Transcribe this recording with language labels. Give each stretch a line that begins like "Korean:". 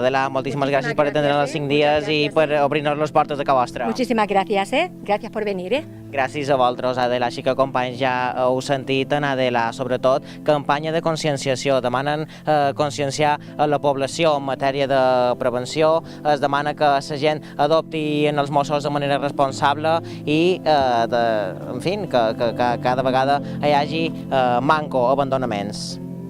Catalan: Adela, moltíssimes gràcies per atendre els 5 dies i per obrir-nos les portes de casa vostra.
Spanish: Muchísimas gracias, gracias por venir,
Catalan: Gràcies a vosaltres, Adela. Així que, companys, ja heu sentit en Adela, sobretot, campanya de conscienciació. Demanen conscienciar a la població en matèria de prevenció, es demana que la gent adopti en els Mossos de manera responsable i, en fi, que cada vegada hi hagi manco abandonaments.